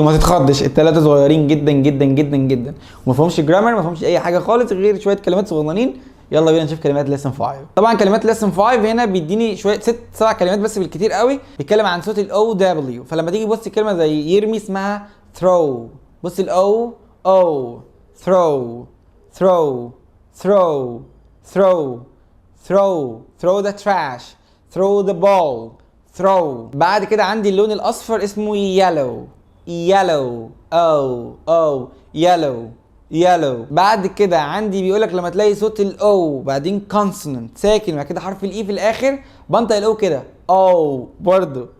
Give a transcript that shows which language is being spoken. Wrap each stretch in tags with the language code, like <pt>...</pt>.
<ar>وما تتخضش، الثلاثه صغيرين جدا جدا جدا جدا وما فيهمش جرامر، ما فيهمش اي حاجه خالص غير شويه كلمات صغننين. يلا بينا نشوف كلمات ليسن 5. طبعا كلمات ليسن 5 هنا بيديني شويه 7 كلمات بس بالكتير قوي، بيتكلم عن صوت الاو دبليو. فلما تيجي تبص كلمه زي يرمي اسمها throw. بص الاو او</ar> <en>throw throw throw throw throw throw the trash throw the ball throw.</en> <ar>بعد كده عندي اللون الاصفر اسمه yellow yellow او yellow yellow. بعد كده عندي بيقولك لما تلاقي صوت الاو بعدين consonant ساكن بعد كده حرف الاي في الاخر بنطق الاو كده او برضو.</ar>